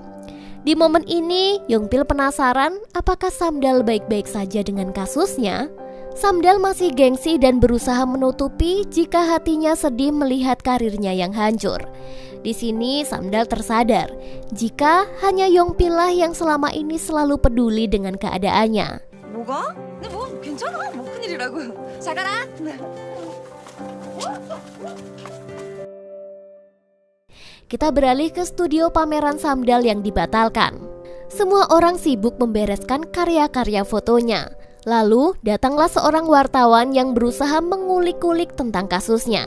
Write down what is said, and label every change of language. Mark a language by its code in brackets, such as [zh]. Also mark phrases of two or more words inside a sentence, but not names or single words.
[id] Di momen ini, Yongpil penasaran apakah Samdal baik-baik saja dengan kasusnya. Samdal masih gengsi dan berusaha menutupi jika hatinya sedih melihat karirnya yang hancur. Di sini Samdal tersadar jika hanya Yongpil lah yang selama ini selalu peduli dengan keadaannya. [ko] 뭐가? 근데 뭐 괜찮아. 뭐 큰일이라고요. 잘 가라. [id] Kita beralih ke studio pameran Samdal yang dibatalkan. Semua orang sibuk membereskan karya-karya fotonya. Lalu datanglah seorang wartawan yang berusaha mengulik-ulik tentang kasusnya.